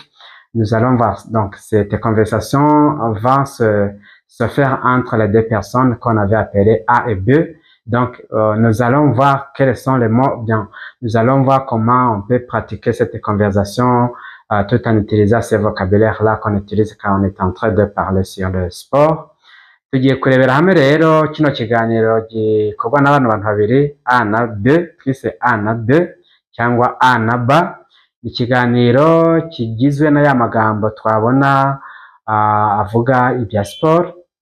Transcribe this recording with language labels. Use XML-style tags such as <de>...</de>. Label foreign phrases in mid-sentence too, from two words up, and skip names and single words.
<fr>Nous allons voir, donc cette conversation va se faire entre les deux personnes qu'on avait appelées A et B. Donc, nous allons voir quels sont les mots, bien, nous allons voir comment on peut pratiquer cette conversation tout en utilisant ces vocabulaires-là qu'on utilise quand on est en train de parler sur le sport.</fr> <rw>Tugiye kurebera hamwe rero kino kiganiro gikorwa n'abantu babiri A na B, twise A na B cyangwa A na B. Ikiganiro kigizwe na ya magambo twabona avuga ibya sport.</rw>